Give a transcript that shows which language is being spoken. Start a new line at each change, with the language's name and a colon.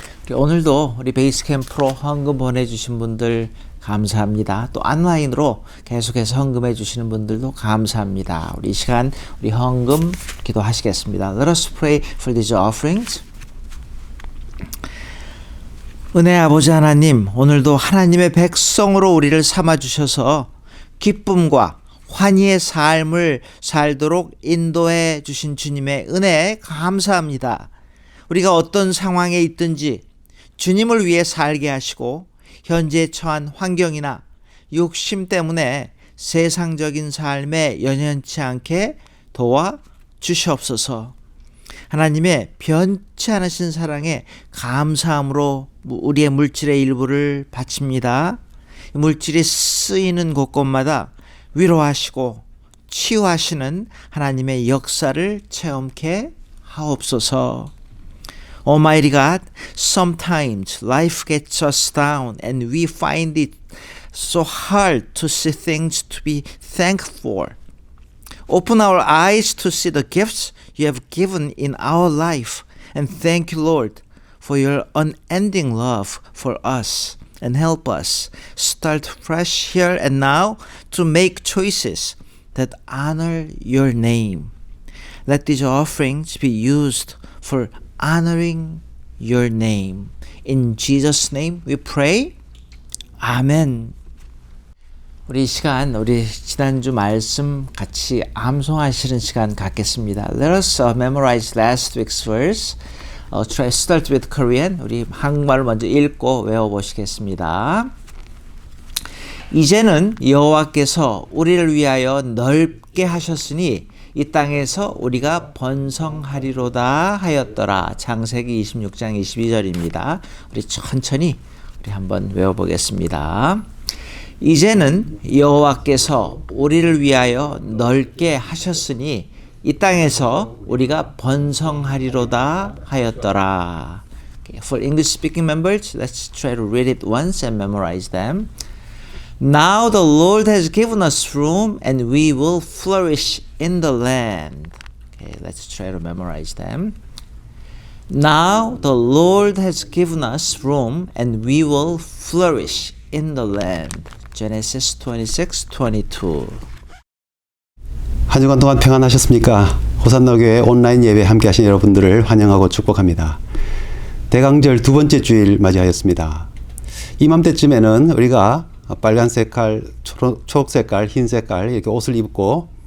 Korean: 오늘도 우리 베이스캠프로 헌금 보내주신 분들 감사합니다. 또 온라인으로 계속해서 헌금해 주시는 분들도 감사합니다. 우리 이 시간 우리 헌금 기도하시겠습니다.
English: Let us pray for these offerings.
Korean: 은혜 아버지 하나님, 오늘도 하나님의 백성으로 우리를 삼아주셔서 기쁨과 환희의 삶을 살도록 인도해 주신 주님의 은혜에 감사합니다. 우리가 어떤 상황에 있든지 주님을 위해 살게 하시고 현재 처한 환경이나 욕심 때문에 세상적인 삶에 연연치 않게 도와 주시옵소서. 하나님의 변치 않으신 사랑에 감사함으로 우리의 물질의 일부를 바칩니다. 물질이 쓰이는 곳곳마다 위로하시고 치유하시는 하나님의 역사를 체험케 하옵소서.
English: Almighty God, sometimes life gets us down and we find it so hard to see things to be thankful for. Open our eyes to see the gifts you have given in our life, and thank you, Lord, for your unending love for us, and help us start fresh here and now to make choices that honor your name. Let these offerings be used for honoring your name. In Jesus' name we pray. 아멘.
Korean: 우리 이 시간, 우리 지난주 말씀 같이 암송하시는 시간 갖겠습니다.
English: Let us memorize last week's verse. Try start with Korean.
Korean: 우리 한국말을 먼저 읽고 외워보시겠습니다. 이제는 여호와께서 우리를 위하여 넓게 하셨으니 이 땅에서 우리가 번성하리로다 하였더라. 창세기 26장 22절입니다. 우리 천천히 우리 한번 외워보겠습니다. 이제는 여호와께서 우리를 위하여 넓게 하셨으니 이 땅에서 우리가 번성하리로다 하였더라.
English: Okay, for English speaking members, let's try to read it once and memorize them. Now the Lord has given us room and we will flourish in the land. Okay, let's try to memorize them. Now the Lord has given us room and we will flourish in the land. Genesis 26:22.
Korean: 한 주간 동안 평안하셨습니까? 호산나교회 온라인 예배 함께 하신 여러분들을 환영하고 축복합니다. 대강절 두 번째 주일 맞이하였습니다. 이맘때쯤에는 우리가 빨간 색깔, 초록 색깔, 흰 색깔 이렇게 옷을 입고